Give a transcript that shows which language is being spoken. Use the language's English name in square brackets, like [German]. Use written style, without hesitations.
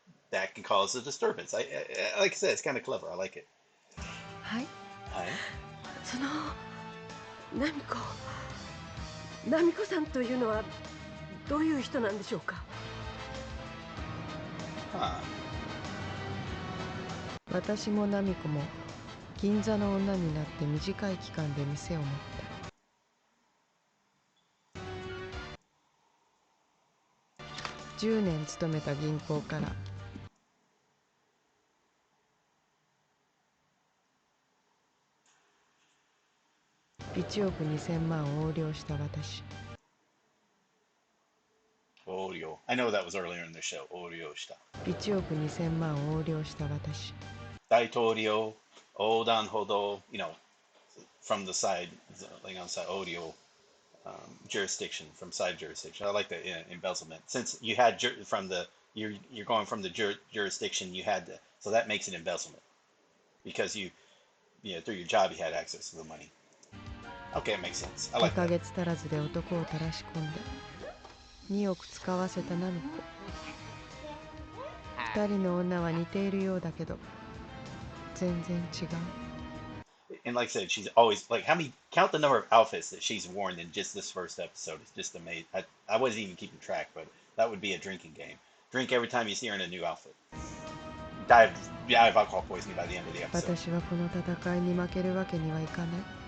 [English] That can cause a disturbance. Like I said, it's kind of clever. I like it. [Japanese] はい。はい。そのナミコさんというのはどういう人なんでしょうか。私もナミコも銀座の女になって短い期間で店を持った。 10年勤めた銀行から1億2000万を横領した私。 Oreo. [English] I know that was earlier in the show. [Japanese] Oreo した。 1億2000万を横領した私。大統領、横断歩道、 [English] you know, from the side, like on the side, Oreo, jurisdiction, from side jurisdiction. I like the embezzlement. Since you had you're going from the jurisdiction, you had so that makes it embezzlement. Because through your job, you had access to the money. Okay, it makes sense. I like [Japanese] 2ヶ [English] that. [Japanese] 月足らずで男を垂らし込んで2億使わせたナミコ。 2人の女は似ているようだけど全然違う。 [English] And like I said, she's always like, count the number of outfits that she's worn in just this first episode. It's just amazing. I wasn't even keeping track, but that would be a drinking game. Drink every time you see her in a new outfit. Die of alcohol poisoning by the end of the episode. [Japanese] 私はこの戦いに負けるわけにはいかない。